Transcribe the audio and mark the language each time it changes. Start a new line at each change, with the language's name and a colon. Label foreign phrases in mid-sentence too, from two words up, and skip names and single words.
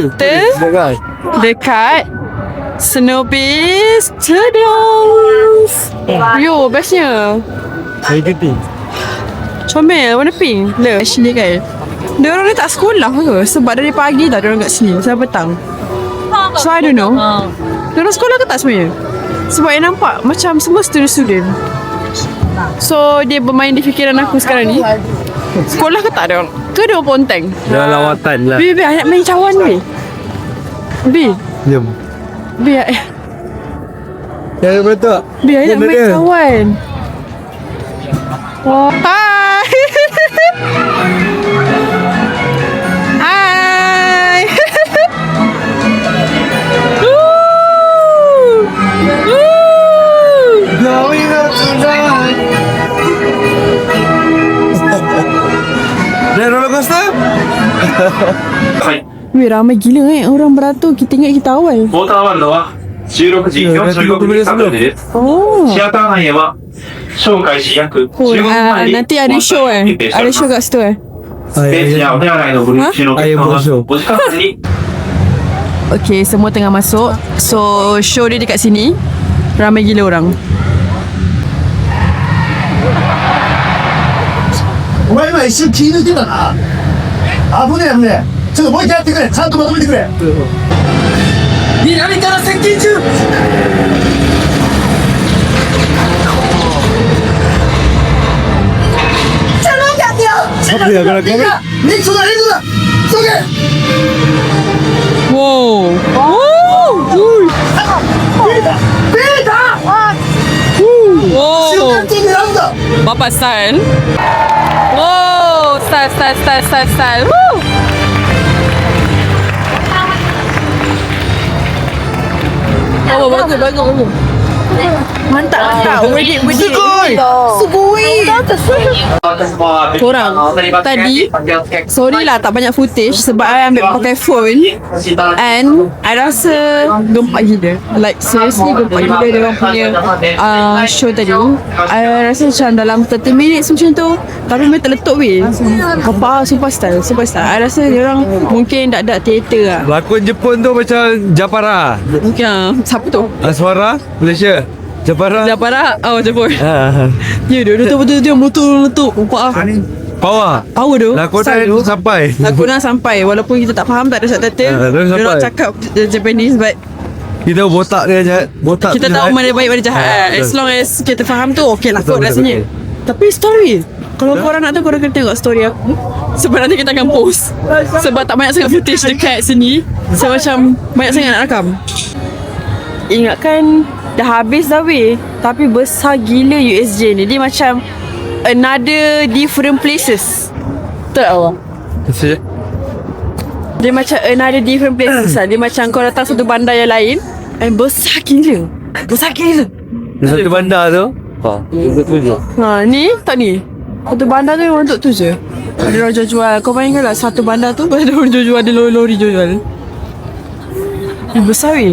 Malay: Kita dekat Snoopy Studios. Yo, bestnya. Hari keti. Comel, warna pink. Le, sini kan. Dia orang ni tak sekolah ke? Sebab dari pagi dah dia orang kat sini. Sampai petang.
English: So, I don't know.
Malay: Dia orang sekolah ke tak sebenarnya? Sebab yang nampak macam semua student-student. So, dia bermain di fikiran aku sekarang ni. Sekolah ke tak dia orang? Ke dia orang ponteng? Dah lawatan lah. Bi, nak main cawan, Bi. Bi. Jom. Bi, Jangan betul. Bi, nak main cawan. Oh, hai. Hai.
English: Going up tonight.
Malay: Naik roller coaster? Weh, ramai gila orang beratur. Kita ingat kita awal.
Japanese: ウォーターワールドは16時45分にスタートです。 Oh. シアター内へはショー開始約15 Oh, 分前に
Malay: nanti ada show
Japanese: 決定してお
Malay: Ada
Japanese: ります
Malay: show kat situ
Japanese: ステージやお手洗いのブルーシーの結果ははお時間内に
Malay: Okay, semua tengah masuk. So, show dia dekat sini. Ramai gila orang.
Japanese: お前今一瞬気抜いてたな。危ねえ危ねえ。ちょっともう一回やってくれ。ちゃんとまとめてくれ。南から接近中。
Malay: Apa dia kalau kau?
Japanese: リクトだリクトだ。急げ。 Wow. Wow. ピーター。瞬 Wow. 間的になんだ。
Malay: Bapak style. Wow. Style. Woo. Oh, bagus. Mantap. Sugoi. Korang tadi sorry lah tak banyak footage sebab I ambil pakai
English: phone and I
Malay: rasa gempak gila.
English: Like seriously
Malay: gempak gila dia orang punya show tadi. I rasa macam dalam 30 minutes macam tu tapi memang terletup weh. Apa superstar. I rasa dia orang mungkin tak ada teater lah. Lakon Jepun tu macam Japara. Mungkin siapa tu? Aswara Malaysia. Japara. Oh Jepun. Ha. Ya dia betul-betul dia meletup. Nampak ah. Power Tu Lakonan style tu. sampai. Lakonan sampai walaupun kita tak faham tak ada subtitle. terus Dia orang sampai.
English: cakap Japanese but
Malay: Kita botak dia jahat. Botak kita tu tahu jahat. mana baik mana jahat.
English: As long as
Malay: kita faham tu okey lah kot Betul, rasanya. betul. Tapi story kalau korang nak tahu korang kena tengok story aku. Sebab nanti kita akan post. Sebab tak banyak sangat footage dekat sini. So macam banyak sangat nak rakam. Ingatkan dah habis dah weh. Tapi besar gila USJ ni. Dia macam
English: another different places.
Malay: Betul tak Allah? Dia macam
English: another different places
Malay: lah. Dia macam kau datang satu bandar yang lain and besar gila. Satu bandar tu. Ni tak ni. Satu bandar tu memang untuk tu je. Ada orang jual-jual. Kau bayangkan lah satu bandar tu ada orang jual-jual. Ada lori-lori jual-jual. Besar weh.